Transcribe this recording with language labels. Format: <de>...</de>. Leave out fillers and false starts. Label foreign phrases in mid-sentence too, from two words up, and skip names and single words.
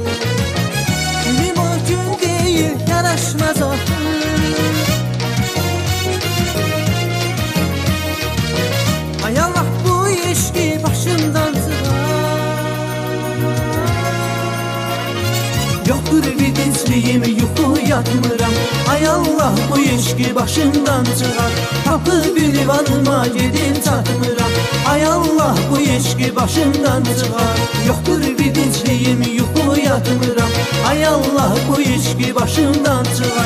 <tr>Günüm o gün değil, yaraşmaz aklı.</tr> <az>Ay Allah, bu eşki başımdan çıkar. Yoktur bir dincliyim, yuxu yatmıram. Ay Allah, bu eşki başımdan çıxar. Tapıb ünvanıma gedib çatmıram. Ay Allah, bu eşki başımdan çıxar. Yoktur bir dincliyim, yuxu yatmıram. Ay Allah, bu eşki başımdan çıxar.</az>